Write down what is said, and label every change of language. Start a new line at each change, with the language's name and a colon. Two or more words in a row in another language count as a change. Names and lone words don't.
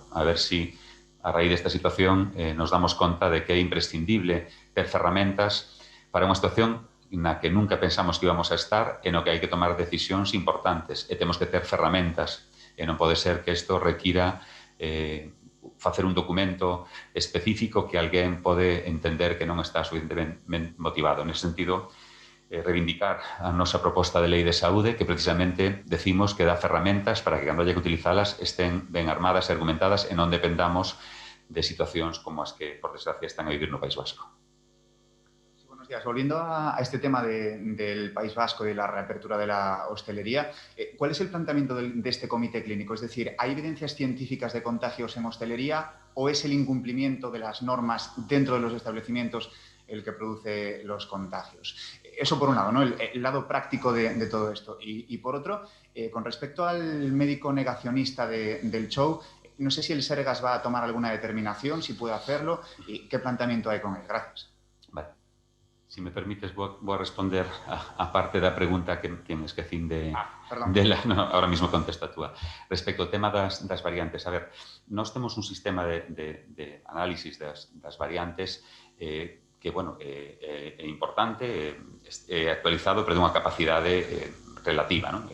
Galician: A ver si a raíz desta situación nos damos conta de que é imprescindible ter ferramentas para unha situación na que nunca pensamos que íbamos a estar e no que hai que tomar decisións importantes e temos que ter ferramentas e non pode ser que isto requira facer un documento específico que alguén pode entender que non está suficientemente motivado. Nese sentido, reivindicar a nosa proposta de lei de saúde, que precisamente decimos que dá ferramentas para que cando haya que utilizalas estén ben armadas e argumentadas e non dependamos de situacións como as que, por desgracia, están a vivir no País Vasco.
Spanish: Volviendo a este tema del País Vasco y de la reapertura de la hostelería, ¿cuál es el planteamiento de este comité clínico? Es decir, ¿hay evidencias científicas de contagios en hostelería o es el incumplimiento de las normas dentro de los establecimientos el que produce los contagios? Eso por un lado, ¿no? El lado práctico de todo esto. Y por otro, con respecto al médico negacionista del show, no sé si el Sergas va a tomar alguna determinación, si puede hacerlo, y qué planteamiento hay con él. Gracias. Vale.
Galician: Si me permites, vou a responder a parte da pregunta que me esquecín
Spanish: ahora mismo
Galician: contesto a túa. Respecto ao tema das variantes, a ver, nós temos un sistema de análisis das variantes que, bueno, é importante, é actualizado, pero dunha capacidade relativa, non?